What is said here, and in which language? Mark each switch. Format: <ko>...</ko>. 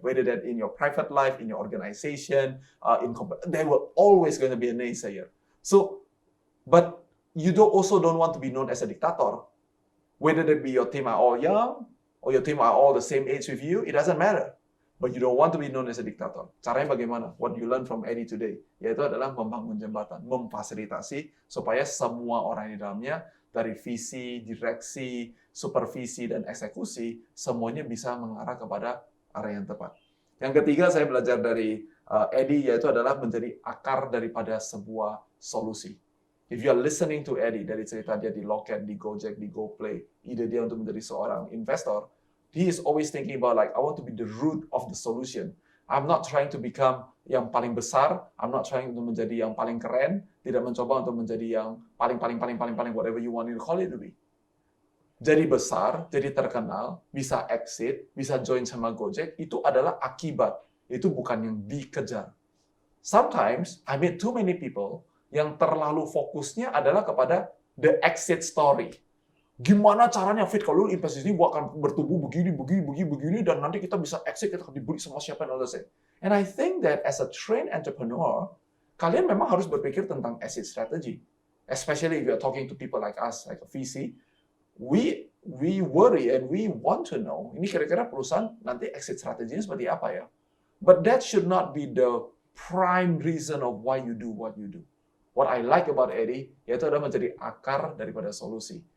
<en>Whether that in your private life, in your organization, they will always going to be a naysayer. So, but you also don't want to be known as a dictator. Whether that be your team are all young, or your team are all the same age with you, it doesn't matter. But you don't want to be known as a dictator.</en> <id>Caranya bagaimana?</id> <en>What you learn from Edy today,</en> <id>yaitu adalah membangun jembatan, memfasilitasi supaya semua orang di dalamnya, dari visi, direksi, supervisi, dan eksekusi, semuanya bisa mengarah kepada arah yang tepat. Yang ketiga, saya belajar dari Edy, yaitu adalah menjadi akar daripada sebuah solusi.</id> <en>If you are listening to Edy,</en> <id>dari cerita dia di Loket, di GOJEK, di GOPLAY, ide dia untuk menjadi seorang investor,</id> <en>he is always thinking about like, I want to be the root of the solution. I'm not trying to become</en> <id>yang paling besar.</id> <en>I'm not trying to</en> <id>menjadi yang paling keren. Tidak mencoba untuk menjadi yang paling,</id> <en>whatever you want to call it to be.</en> <id>Jadi besar, jadi terkenal, bisa exit, bisa join sama GOJEK, itu adalah akibat. Itu bukan yang dikejar.</id> <en>Sometimes, I meet too many people</en> <id>yang terlalu fokusnya adalah kepada</id> <en>the exit story.</en> <id>Gimana caranya Fit, kalau lu invest di sini gua akan bertumbuh begini dan nanti kita bisa exit, kita akan dibeli sama siapa dan lain-lain.</id> <en>And I think that as a trained entrepreneur,</en> <id>kalian memang harus berpikir tentang</id> <en>exit strategy. Especially if you're talking to people like us, like a VC, we worry and we want to know,</en> <id>ini kira-kira perusahaan nanti exit strateginya seperti apa ya?</id> <en>But that should not be the prime reason of why you do what you do. What I like about Edy,</en> <id>yaitu adalah menjadi akar daripada solusi.</id>